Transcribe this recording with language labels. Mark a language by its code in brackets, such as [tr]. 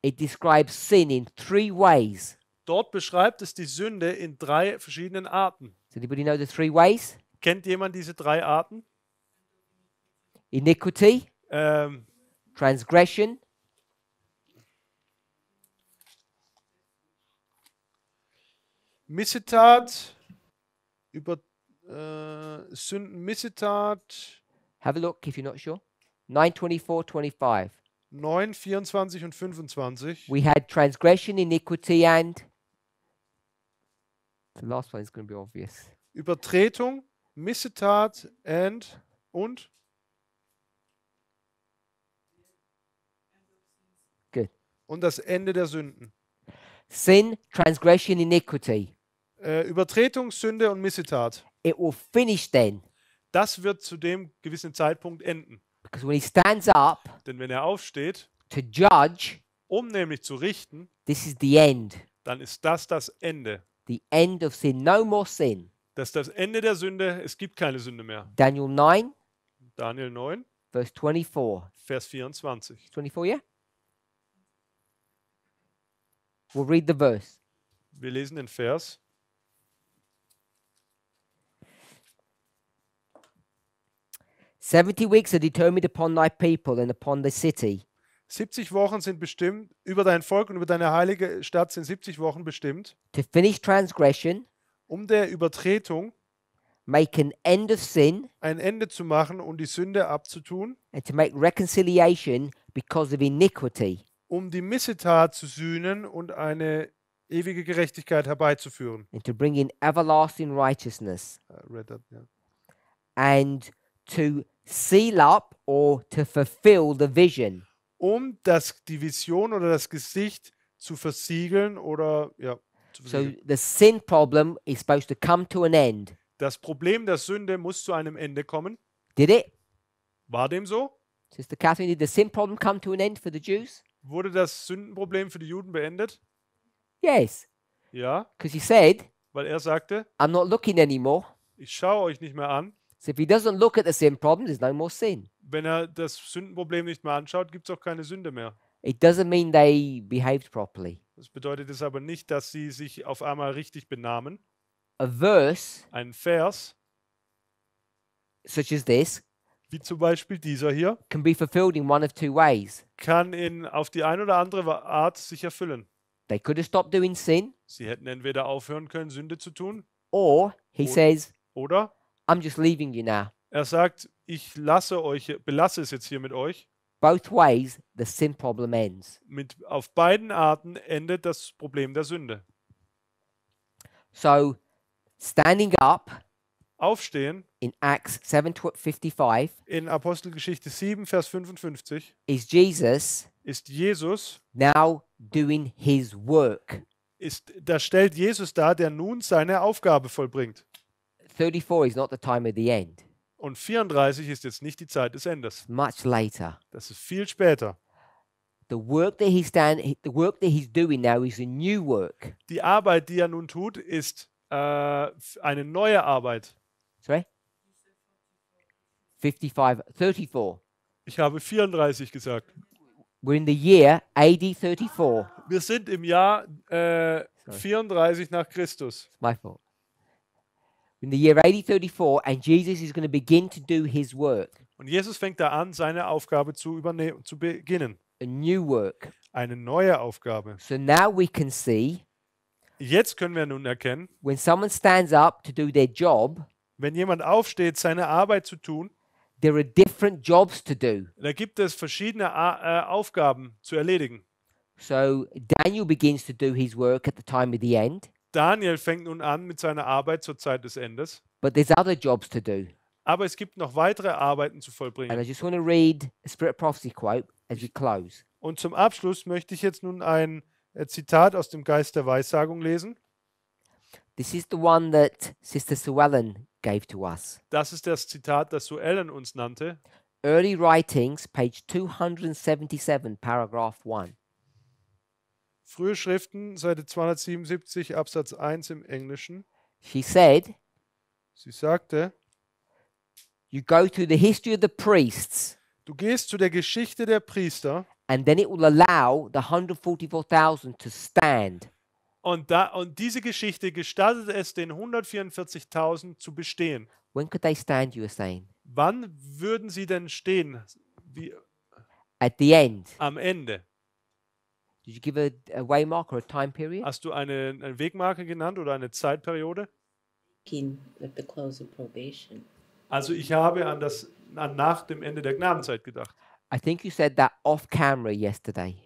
[en] It describes sin in three ways. [de] Dort beschreibt es die Sünde in 3 verschiedenen Arten. [en] Does anybody know the three ways? [de] Kennt jemand diese 3 Arten? [en] Iniquity, Ähm, transgression, [de] Missetat, Missetat, [en] have a look if you're not sure. 9, 24, 25. [de] 9, 24 und 25. [en] We had transgression, iniquity, and the last one is going to be obvious. [de] Übertretung, Missetat und [en] Good. [de] und das Ende der Sünden. [en] Sin, transgression, iniquity. [de] Übertretung, Sünde und Missetat. [en] It will finish then, [de] Das wird zu dem gewissen Zeitpunkt enden. [en] because when he stands up [de] Denn wenn er aufsteht, [en] to judge, [de] um nämlich zu richten, [en] this is the end. [de] dann ist das Ende. [en] The end of sin. No more sin. [de] Das ist das Ende der Sünde. Es gibt keine Sünde mehr. [en] Daniel 9, [de] Daniel 9, [en] verse 24. [de] Vers 24. [en] 24, yeah? We'll read the verse. [de] Wir lesen den Vers. [en] "70 weeks are determined upon thy people and upon the city [de] 70 Wochen sind bestimmt, über dein Volk und über deine heilige Stadt sind 70 Wochen bestimmt, [en] to finish transgression, [de] um der Übertretung [en] make an end of sin, [de] ein Ende zu machen und die Sünde abzutun, [en] and to make reconciliation because of iniquity, [de] um die Missetat zu sühnen und eine ewige Gerechtigkeit herbeizuführen. [en] and to bring in everlasting righteousness, Read that, yeah. and to seal up or to fulfill the vision." [de] Um die Vision oder das Gesicht zu versiegeln oder ja, zu [en] So [de] versiegeln. [en] the sin problem is supposed to come to an end. [de] Das Problem der Sünde muss zu einem Ende kommen. [en] Did it? [de] War dem so? [en] Sister Catherine, did the sin problem come to an end for the Jews? [de] Wurde das Sündenproblem für die Juden beendet? [en] Yes, [de] Ja, [en] because he said, [de] weil er sagte, [en] I'm not looking anymore. [de] ich schaue euch nicht mehr an. [en] So if he doesn't look at the sin problem, there's no more sin. [de] Wenn er das Sündenproblem nicht mehr anschaut, gibt es auch keine Sünde mehr. [en] It doesn't mean they behaved properly. [de] Das bedeutet es aber nicht, dass sie sich auf einmal richtig benahmen. [en] A verse [de] Ein Vers, [en] such as this [de] wie zum Beispiel dieser hier, [en] can be fulfilled in one of two ways. [de] kann auf die eine oder andere Art sich erfüllen. [en] They could have stopped doing sin, [de] Sie hätten entweder aufhören können, Sünde zu tun, [en] or he Or- says, [de] oder [en] I'm just leaving you now. [de] er sagt, ich belasse es jetzt hier mit euch. [en] Both ways, the sin problem ends. [de] Auf beiden Arten endet das Problem der Sünde. [en] So, standing up [de] Aufstehen [en] in Acts 7:55 [de] in Apostelgeschichte 7, Vers 55 [en] is Jesus [de] ist Jesus, [en] now doing his work. [de] da stellt Jesus dar, der nun seine Aufgabe vollbringt. [en] 34 is not the time of the end. [de] Und 34 ist jetzt nicht die Zeit des Endes. [en] Much later. [de] Das ist viel später. [en] The work that he's doing now is a new work. [de] Die Arbeit, die er nun tut, ist eine neue Arbeit. [en] Sorry? 34. [de] Ich habe 34 gesagt. [en] We're in the year AD 34. Wir sind im Jahr 34 nach Christus. It's my fault. In the year AD 34, and Jesus is going to begin to do his work, [de] Und Jesus fängt da an, seine Aufgabe zu beginnen. [en] a new work. [de] Eine neue Aufgabe. [en] So now we can see [de] Jetzt können wir nun erkennen, [en] when someone stands up to do their job, [de] wenn jemand aufsteht, seine Arbeit zu tun, [en] there are different jobs to do. [de] da gibt es verschiedene Aufgaben zu erledigen. [en] So Daniel begins to do his work at the time of the end, [de] Daniel fängt nun an mit seiner Arbeit zur Zeit des Endes. [en] but there's other jobs to do. [de] Aber es gibt noch weitere Arbeiten zu [en] And I [de] vollbringen. [en] just want to read a Spirit of Prophecy quote. as we close. [de] Und zum Abschluss möchte ich jetzt nun ein Zitat aus dem Geist der Weissagung lesen. [en] This is the one that Sister Sue Ellen gave to us. [de] Das ist das Zitat, das Sue Ellen uns nannte. [en] Early Writings, page 277, paragraph 1. [de] Frühe Schriften, Seite 277, Absatz 1 im Englischen. [en] She said, [de] Sie sagte, [en] you go to the history of the priests, [de] du gehst zu der Geschichte der Priester [en] and then it will allow the 144,000 to stand. [de] und diese Geschichte gestattet es den 144.000 zu bestehen. [en] When could they stand, you were saying? [de] Wann würden sie denn stehen? Wie, [en] At the end. [de] am Ende? [en] Did you give a waymark or a time period? [de] Hast du eine Wegmarke genannt oder eine Zeitperiode? [en] At the close of probation. [de] Also ich habe an nach dem Ende der Gnadenzeit gedacht. [en] I think you said that off camera yesterday.